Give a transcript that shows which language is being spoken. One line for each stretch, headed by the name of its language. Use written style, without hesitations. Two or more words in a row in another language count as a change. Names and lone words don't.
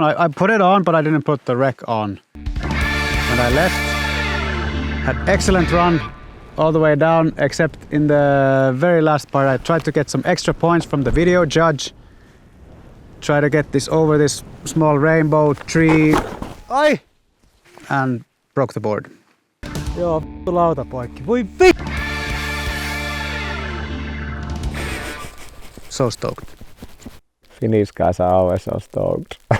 English: I put it on, but I didn't put the rec on. When I left, had excellent run all the way down, except in the very last part I tried to get some extra points from the video judge. Try to get this over this small rainbow tree. Ai! And broke the board.
Finnish: Joo, lauta poikki. Voi vi...
English: So stoked. Finnish guys are always so stoked.